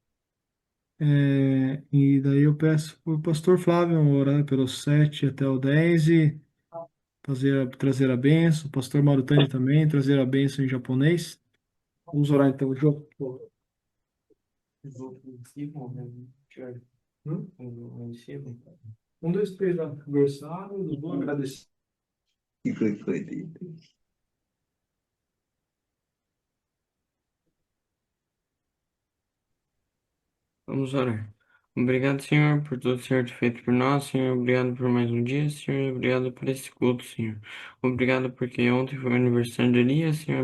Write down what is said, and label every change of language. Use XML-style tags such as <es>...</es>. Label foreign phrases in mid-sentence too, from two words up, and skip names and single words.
<pt>E daí eu peço para o pastor Flávio orar pelos 7 até o 10 e trazer a bênção. O pastor Marutani também, trazer a bênção em japonês. Vamos orar então, João. Um, dois, três, já conversaram, eu vou agradecer.</pt> <ja>聞こえ聞こえていい。</ja> <pt>Vamos orar. Obrigado, Senhor, por tudo que o Senhor tem feito por nós, Senhor. Obrigado por mais um dia, Senhor. Obrigado por esse culto, Senhor. Obrigado porque ontem foi o aniversário de Elias, Senhor.</pt>